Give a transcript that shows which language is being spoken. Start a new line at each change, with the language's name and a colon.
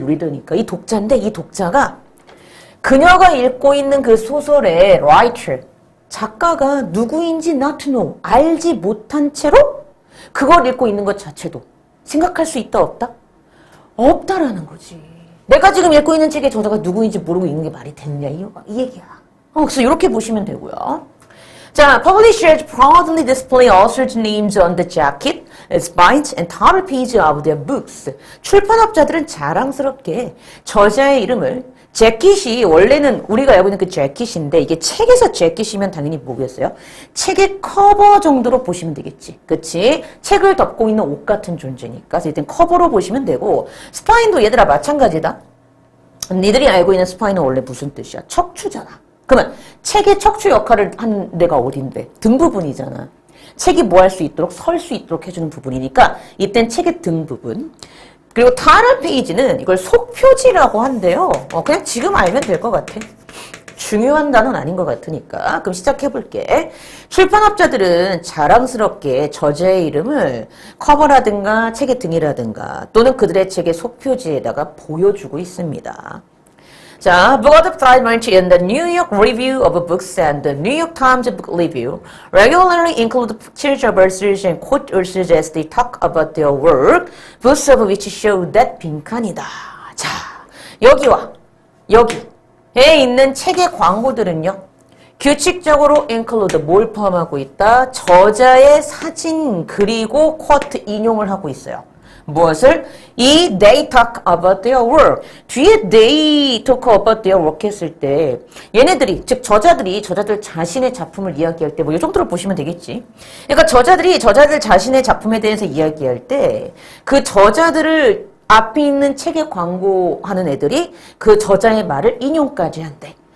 Korean: reader니까 이 독자인데 이 독자가 그녀가 읽고 있는 그 소설의 writer, 작가가 누구인지 not to know, 알지 못한 채로 그걸 읽고 있는 것 자체도 생각할 수 있다 없다? 없다라는 거지. 내가 지금 읽고 있는 책의 저자가 누구인지 모르고 읽는 게 말이 됐냐 이 얘기야. 그래서 이렇게 보시면 되고요.
English: 자, publishers proudly display authors' names on the jacket, spines, and title page of their books.
Korean: 출판업자들은 자랑스럽게 저자의 이름을 재킷이 원래는 우리가 알고 있는 그 재킷인데 이게 책에서 재킷이면 당연히 뭐겠어요? 책의 커버 정도로 보시면 되겠지. 그치? 책을 덮고 있는 옷 같은 존재니까. 그래서 일단 커버로 보시면 되고 스파인도 얘들아 마찬가지다. 니들이 알고 있는 스파인은 원래 무슨 뜻이야? 척추잖아. 그러면 책의 척추 역할을 한 데가 어딘데? 등 부분이잖아. 책이 뭐 할 수 있도록 설 수 있도록 해주는 부분이니까 이땐 책의 등 부분. 그리고 타럴 페이지는 이걸 속표지라고 한대요. 그냥 지금 알면 될 것 같아. 중요한 단어는 아닌 것 같으니까. 그럼 시작해볼게. 출판업자들은 자랑스럽게 저자의 이름을 커버라든가 책의 등이라든가 또는 그들의 책의 속표지에다가 보여주고 있습니다.
English: 자, Book of Fragments in the New York Review of Books and the New York Times Book Review regularly include pictures of authors and quote authors as they talk about their work, both of which show that
Korean: 빈칸이다. 자, 여기와 여기에 있는 책의 광고들은요. 규칙적으로 include 뭘 포함하고 있다? 저자의 사진 그리고 quote 인용을 하고 있어요. 무엇을?
English: 이 they talk about their work.
Korean: 뒤에
English: they talk about their work
Korean: 했을 때 얘네들이, 즉 저자들 자신의 작품을 이야기할 때 뭐 이 정도로 보시면 되겠지. 그러니까 저자들 자신의 작품에 대해서 이야기할 때 그 저자들을 앞에 있는 책에 광고하는 애들이 그 저자의 말을 인용까지 한대.